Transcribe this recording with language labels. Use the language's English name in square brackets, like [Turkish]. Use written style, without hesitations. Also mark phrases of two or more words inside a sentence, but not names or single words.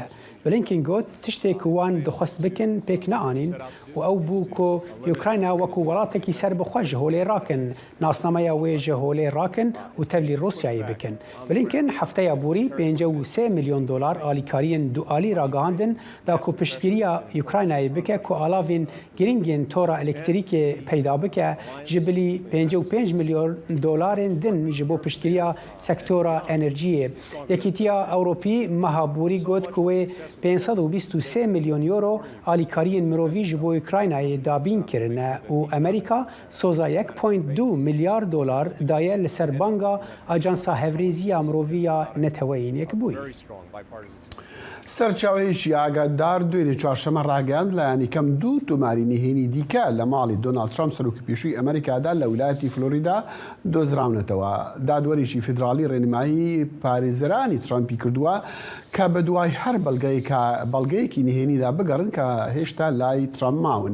[Kurdish] بلینکن گوت تشتێک وان دەخواست بکن پێک نەئانین و ئەو بوو کۆ ئوکراینە وەکو وڵاتێکی سەربەخۆ ji هۆلێ ڕاکن ناسنامەیە وێ ji هۆلێ ڕاکن و تەولی رووسیایی بکن. بلینکن هەفتەیە بوری 53 میلیۆن دلار ئالیکاریên دوئالی ڕاگەاندن دا کو پشتگیریya ئوکراینایی بکە کو ئالاوین گرنگên تۆرا ئەلکتریکê پەیدا بکە ji bilî 55 میلیۆن دلارên din ji bo piştgiriya sektora enerjiyê. Yekîtiya Ewropî meha borî got ku wê 523 milyon euro alîkariyên mirovî ji bo Ukraynayê dabîn kirine û Amerîka soza 1.2 milyar dolar daye li ser banga Ajansa Hevrêziya Miroviya Neteweyînê bûye. [Central Kurdish] سەرچاوەیەکی ئاگادار دوێنێ چوارشەمە ڕاگەاند لایەنی کەم 2 تۆماری نهێنی دیکە لە ماڵی دۆناڵد ترامپ سەرۆکی پێشووی ئەمریکادا لە ویلایەتی فلۆریدا دۆزراونەتەوە. دادوەریشی فیدراڵی ڕێنمایی پارێزەرانی ترامپی کردووە کە بە دوای هەر بەڵگەیەکی نهێنیدا بگەڕن کە هێشتا لای ترامپ ماون.